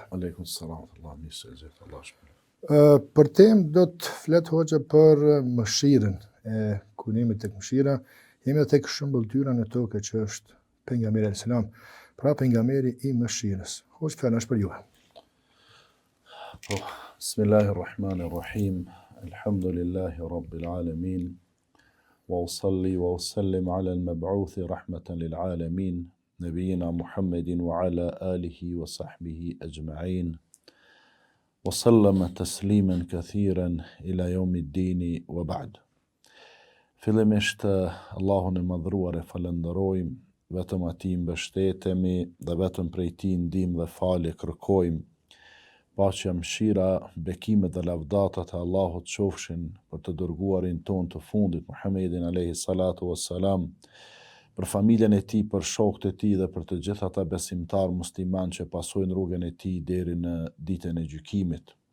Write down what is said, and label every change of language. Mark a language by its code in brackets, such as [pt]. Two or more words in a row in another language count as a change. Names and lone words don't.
[ar] عليكم السلام, [sq] Allah mirë se zot, Allah shpëlbej. Për temë do të flet hoxha për mëshirën e kunimit tek mëshira. Jemi tek shëmbulltyra në tokë që është pejgamberi [ar] عليه السلام, [sq] pra pejgamberi i mëshirës. Hoxha fjala është për ju. [ar] بسم الله الرحمن الرحيم. الحمد لله رب العالمين. وأصلي وأسلم على المبعوث رحمة للعالمين، نبينا محمد وعلى آله وصحبه أجمعين. وسلم تسليما كثيرا إلى يوم الدين وبعد. [sq] Fillimisht Allahun e madhruar e falenderojmë, vetëm atij mbështetemi dhe vetëm prej tij ndihmë dhe falje kërkojmë. Paqja, mëshira, bekimet dhe lavdatat e Allahut qofshin për të dërguarin ton të fundit Muhammedin [ar] عليه الصلاة والسلام, [sq] për familjen e tij, për shokët e tij dhe për të gjithë ata besimtar musliman që pasojnë rrugën e tij deri në ditën e gjykimit.